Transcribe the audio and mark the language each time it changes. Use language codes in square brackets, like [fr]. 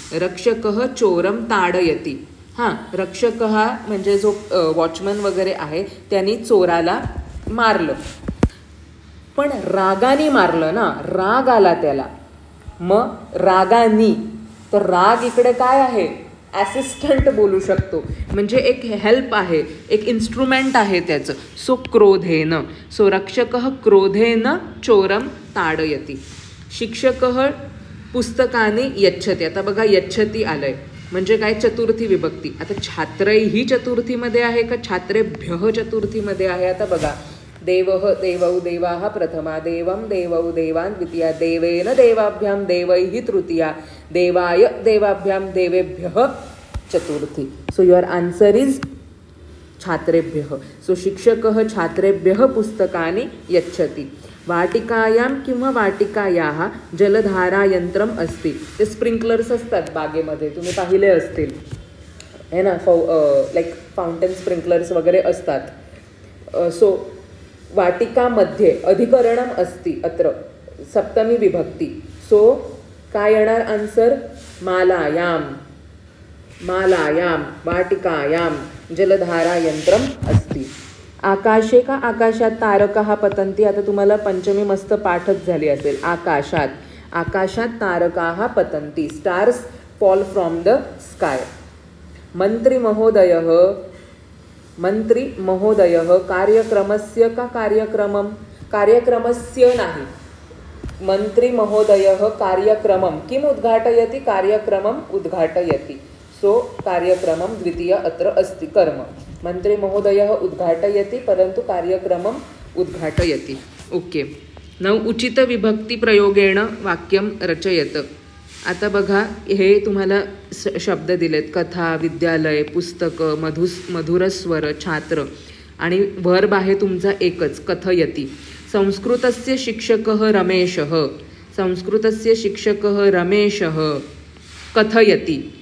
[sa] रक्षकः चोरम ताडयति. [mr] हां, रक्षक हा म्हणजे जो वॉचमन वगैरे आहे त्यांनी चोराला मारलं, पण रागाने मारलं ना, राग आला त्याला. मग रागानी, तर राग इकडे काय आहे, ॲसिस्टंट बोलू शकतो, म्हणजे एक हेल्प आहे, एक इन्स्ट्रुमेंट आहे त्याचं. [sa] सो क्रोधेन, सो रक्षकः क्रोधेन चोरम ताडयति. शिक्षकः पुस्तकाने यच्छति. [mr] आता बघा यच्छति आलंय म्हणजे काय, चतुर्थी विभक्ती. आता छात्रैः ही चतुर्थीमध्ये आहे का छात्रेभ्यः चतुर्थीमध्ये आहे. [sa] आता बघा, देवः देवौ देवाः प्रथमा, देवं देवौ देवान् द्वितीया, देवेन देवाभ्यां देवैः तृतीया, देवाय देवाभ्यां देवेभ्यः चतुर्थी. [en] so your answer is [sa] छात्रेभ्यः. सो शिक्षकः छात्रेभ्यः पुस्तकानि यच्छति. वाटिकायां किंवा वाटिकायाः जलधारायंत्रम अस्ति. [mr] ते स्प्रिंकलर्स असतात बागेमध्ये, तुम्ही पाहिले असतील है ना, लाईक फाउंटेन स्प्रिंकलर्स वगैरे असतात. [sa] सो वाटिकामध्ये अधिकरणम अस्ति, अत्र सप्तमी विभक्ती. सो काय येणार आन्सर, मालायां, मालायां वाटिकायां जलधारायंत्रम अस्ति. आकाशे का आकाशात तारकाः पतन्ति. [mr] आता तुम्हाला पंचमी मस्त पाठच झाली असेल. [sa] आकाशात, आकाशात तारकाः पतन्ति. [en] Stars fall from the sky. [sa] मंत्री महोदयः, मंत्री महोदयः कार्यक्रमस्य का कार्यक्रमं, कार्यक्रमस्य नाही, मंत्री महोदयः कार्यक्रमं किम उद्घाटयति, कार्यक्रमम् उद्घाटयति. सो कार्यक्रमं द्वितीय अत्र अस्ति कर्म. मंत्री महोदयः उद्घाटयति परंतु कार्यक्रमम् उद्घाटयति. ओके. नौ उचित विभक्ती प्रयोगेण वाक्यम रचयत. [mr] आता बघा, हे तुम्हाला शब्द दिलेत, कथा, विद्यालय, पुस्तक, मधुरस्वर, छात्र, आणि वर्ब आहे तुमचा एकच, कथयति. [sa] संस्कृतस्य शिक्षकः रमेशः, संस्कृतस्य शिक्षकः रमेशः कथयति.